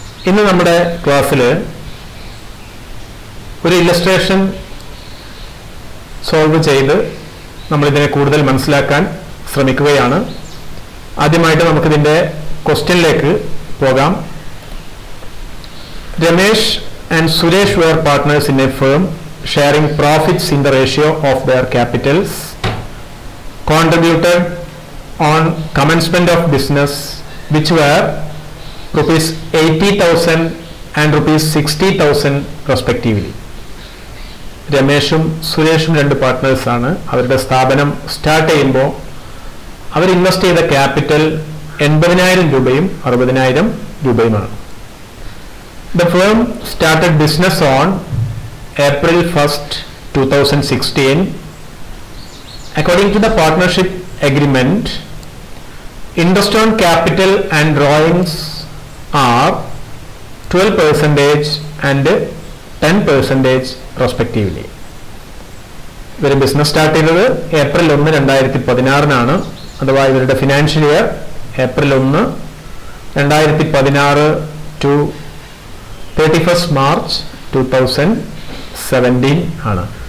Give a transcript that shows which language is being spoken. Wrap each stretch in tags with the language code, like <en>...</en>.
<ml>ഇന്ന് നമ്മുടെ ക്ലാസ്സിൽ ഒരു ഇല്ലസ്ട്രേഷൻ സോൾവ് ചെയ്ത് നമ്മളിതിനെ കൂടുതൽ മനസ്സിലാക്കാൻ ശ്രമിക്കുകയാണ്. ആദ്യമായിട്ട് നമുക്കിതിൻ്റെ ക്വസ്റ്റ്യനിലേക്ക് പോകാം.</ml> <en>Ramesh and Suresh were partners in a firm sharing profits in the ratio of their capitals contributed on commencement of business, which were rupees 80,000 and rupees 60,000 respectively.</en> <ml>രമേഷും സുരേഷും രണ്ട് പാർട്ട്നേഴ്സാണ്. അവരുടെ സ്ഥാപനം സ്റ്റാർട്ട് ചെയ്യുമ്പോൾ അവർ ഇൻവെസ്റ്റ് ചെയ്ത ക്യാപിറ്റൽ 80,000 രൂപയും 60,000 രൂപയുമാണ്.</ml> <en>The firm started business on April 1st, 2016. According to the partnership agreement, interest on capital and drawings are 12% and 10% respectively.</en> <ml>ഇവർ business start ചെയ്തത് ഏപ്രിൽ 1, 2016 അഥവാ ഇവരുടെ financial year April 1, 2016 to 31st March 2017 ആണ്.</ml>